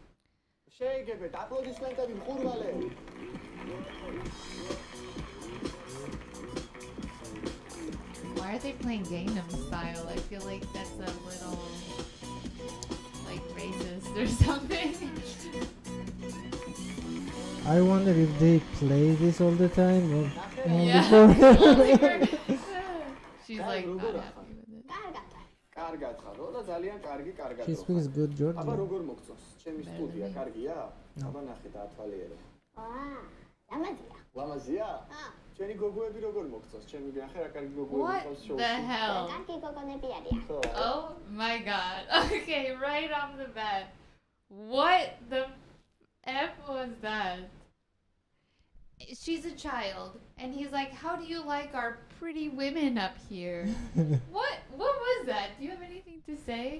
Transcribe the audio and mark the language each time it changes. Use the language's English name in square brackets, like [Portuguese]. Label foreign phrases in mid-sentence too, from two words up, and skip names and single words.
[English] Why are they playing Gangnam Style? I feel like that's a little like racist or something. I wonder if they play this all the time or only Yeah. for Only for- She's like not happy with it. [Georgian] კარგად ხარო და ძალიან კარგი კარგად. [English] She speaks good [Georgian] აბა [English] Georgian. [Georgian] როგორ მოგწონს? ჩემი [English] Better [Georgian] სტუდია [English] than me. [Georgian] კარგია? აბა ნახე დაათვალიერე. ლამაზია. ლამაზია? ჩვენი გოგოები როგორ მოგწონს? ჩემი ნახე რა კარგი გოგოები [English] What [Georgian] ყავს [English] the [Georgian] შოუში. [English] hell? [Georgian] კარგი გოგონები არიან. ხო. [English] Oh my god. Okay, right off the bat. What the F was that? She's a child, and he's like, "How do you like our pretty women up here?" What was that? Do you have anything to say?